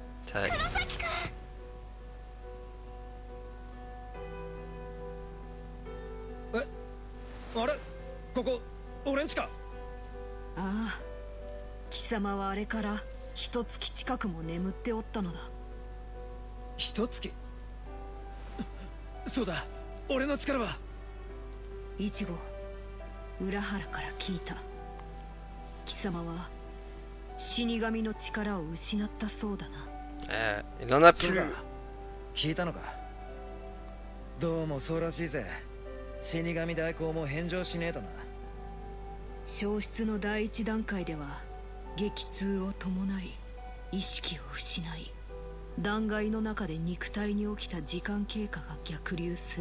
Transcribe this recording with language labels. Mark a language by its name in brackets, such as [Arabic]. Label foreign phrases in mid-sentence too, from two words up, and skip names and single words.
[French] Ça y est. [Japanese] あれここ俺んちか。ああ、貴様はあれから一月近くも眠っておったのだ。一月。そうだ、俺の力は。イチゴ、浦原から聞いた。貴様は死神の力を失ったそうだな。 [French] Il en a [Japanese] そう [French] plus. [Japanese] か、聞いたのか。どうもそうらしいぜ。死神代行も返上しねえとな。消失の第一段階では激痛を伴い意識を失い、断崖の中で肉体に起きた時間経過が逆流する。